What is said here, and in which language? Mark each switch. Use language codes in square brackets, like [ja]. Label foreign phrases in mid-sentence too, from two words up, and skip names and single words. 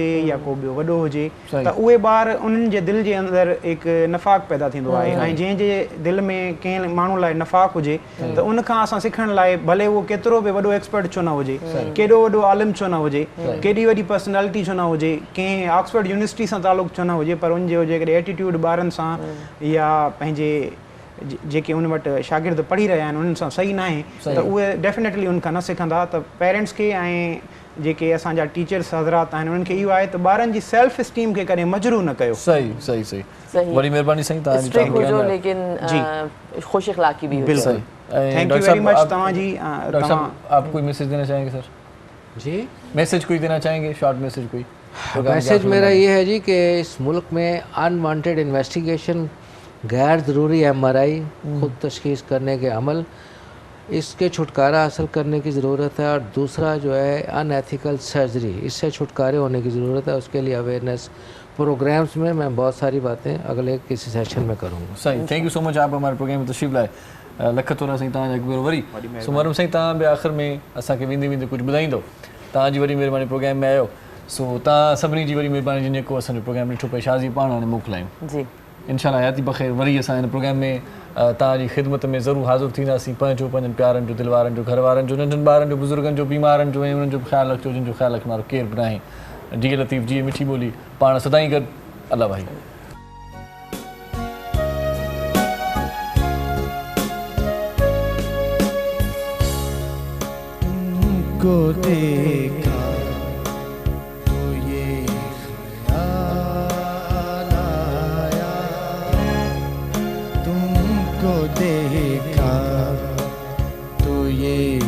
[sd] या को ॿियो वॾो हुजे, त उहे ॿार उन्हनि जे दिलि जे अंदरि हिकु नफ़ाक़ पैदा थींदो आहे ऐं जंहिंजे दिलि में कंहिं माण्हू लाइ नफ़ाक़ हुजे त उनखां असां सिखण लाइ भले उहो केतिरो बि वॾो एक्सपर्ट छो न हुजे, केॾो वॾो आलिम छो न हुजे, केॾी वॾी पर्सनैलिटी छो न हुजे, कंहिं ऑक्सफोर्ड यूनिवर्सिटी सां तालुक़ु छो न हुजे, पर उनजो जेकॾहिं एटीट्यूड ॿारनि सां या पंहिंजे जेके उन वटि शागिर्द पढ़ी रहिया आहिनि उन्हनि सां सही न आहे त उहे डेफिनेटली उनखां न सिखंदा। त पेरेंट्स खे ऐं जेके असांजा टीचर्स हज़रात आहिनि उन्हनि खे इहो आहे त ॿारनि जी [en] self esteem [sd] खे कॾहिं मजरू न कयो। सही सही सही, वॾी महिरबानी साईं तव्हांजी। स्ट्रिक्ट हुजो लेकिन खुश अखलाक़ी भी हुजो। [en] thank you very much तव्हांजी। [ur] آپ کوئی میسج دینا چاہیں گے سر؟ جی میسج کوئی دینا چاہیں گے, [en] short message [ur] कोई? میسج میرا یہ ہے جی کہ اس ملک میں [en] unwanted investigation, [ur] غیر ضروری MRI، خود تشخیص کرنے کے عمل، اس کے چھٹکارا حاصل کرنے کی ضرورت ہے. اور دوسرا جو ہے [en] unethical surgery, [ur] اس سے چھٹکارے ہونے کی ضرورت ہے. اس کے لیے [en] awareness programs [ur] میں میں بہت ساری باتیں اگلے کسی سیشن میں کروں گا. सही, [en] thank you so much [ur] آپ ہمارے پروگرام میں تشریف لائے. [sd] लख तोरा साईं तव्हांजा हिकु भेरो वरी सुमरम साईं तव्हां बि आख़िर में असांखे वेंदे वेंदे कुझु ॿुधाईंदो। तव्हांजी वरी महिरबानी प्रोग्राम में आयो, सो तव्हां सभिनी जी वरी महिरबानी जिन जेको असांजो प्रोग्राम ॾिठो पिए शाज़ी पाण हाणे मोकिलायूं जी। इंशाल्लाह हयाती बख़ैर वरी असां हिन प्रोग्राम में तव्हांजी ख़िदमत में ज़रूरु हाज़िर थींदासीं। पंहिंजनि प्यारनि जो, दिलवारनि जो, घर वारनि जो, नंढनि ॿारनि जो, बुज़ुर्गनि जो, बीमारनि जो ऐं उन्हनि जो ख़्यालु रखिजो जिन जो ख़्यालु रखण वारो केरु बि न आहे। जी लतीफ़ जी मिठी ॿोली पाण सदाईं गॾु। अल्लाह भाई। [ur] تم کو دیکھا تو یہ خیال آیا، تم کو دیکھا تو یہ